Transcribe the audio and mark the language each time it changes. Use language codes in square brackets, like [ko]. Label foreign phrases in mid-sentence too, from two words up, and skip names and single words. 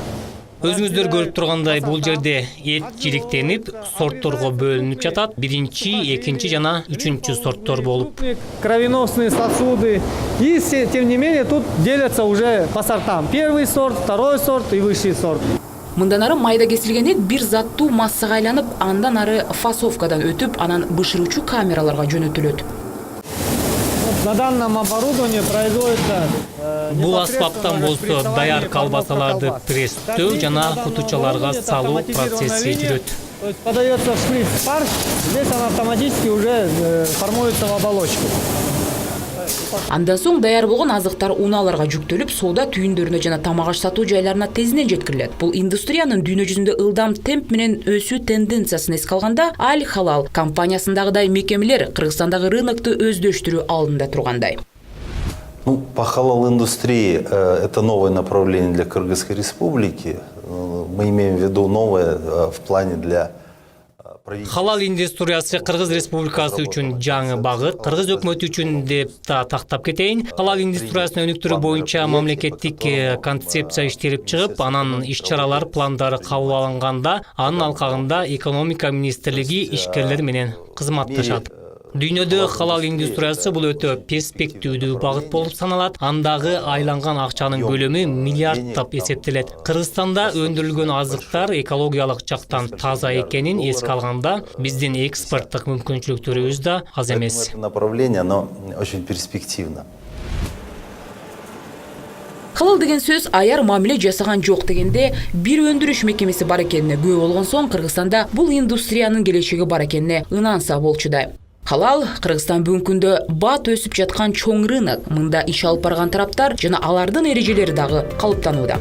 [ky] Өзүңүздөр көрүп тургандай бул жерде эт жириктенип, сортторго бөлүнүп жатат. Биринчи, экинчи жана үчүнчү сорттор болуп. [ru] Кровеносные сосуды. И, тем не менее, тут делятся уже по сортам. Первый сорт, второй сорт и высший сорт. [ky] Мындан ары майда кесилген эт бир заттуу массага айланып, андан ары фасовкадан өтүп, анан бышыруучу камераларга жөнөтүлөт. [ru] На данном оборудовании производится [ky] Бул аспаптан болсо даяр колбасаларды пресстөө жана кутучаларга салуу процесси жүрөт. [ru] Подается в шприц фарш, здесь он автоматически уже формуется в оболочку. [ky] Андан соң даяр болгон азыктар унааларга жүктөлүп, соода түйүндөрүнө жана тамак аш сатуу жайларына тезинен жеткирилет. Бул индустриянын дүйнө жүзүндө ылдам темп менен өсүү тенденциясын эске алганда, Аль Халал компаниясындагыдай мекемелер Кыргызстандагы рынокту өздөштүрүү алдында тургандай. [ru] По халал-индустрии это новое направление для Кыргызской Республики. Мы имеем в виду новое в плане для... [ky] Халал индустриясы Кыргыз Республикасы үчүн жаңы багыт, Кыргыз өкмөтү үчүн деп тактап кетейин. Халал индустриясын өнүктүрүү боюнча мамлекеттик концепция иштелип чыгып, анан иш-чаралар пландары кабыл алынганда, анын алкагында экономика министрлиги ишкерлер менен кызматташат. Дүйнөдө халал индустриясы бул өтө перспективдүү багыт болуп саналат. Андагы айланган акчанын көлөмү миллиардтап эсептелет. Кыргызстанда өндүрүлгөн азыктар экологиялык жактан таза экенин эске алганда, биздин экспорттук мүмкүнчүлүктөрүбүз да аз эмес. [ru] Направление, оно очень перспективно. [ky] Халал деген сөз аяр мамиле жасаган жок дегенде, бир өндүрүш мекемеси бар экенине күбө болгон соң Кыргызстанда бул индустриянын келечеги бар экенине ынанса болчудай. Халал Кыргызстан бүгүнкү күндө бат өсүп жаткан чоң рынок. Мында иш алып барган тараптар жана алардын эрежелери дагы калыптанууда.